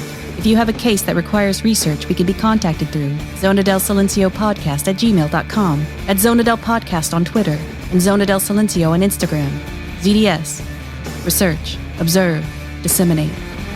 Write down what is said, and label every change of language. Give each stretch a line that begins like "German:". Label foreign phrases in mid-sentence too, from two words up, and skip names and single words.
English: If you have a case that requires research, we can be contacted through Zona del Silencio Podcast at gmail.com, at Zona del Podcast on Twitter, and Zona del Silencio on Instagram. ZDS. Research, observe, disseminate.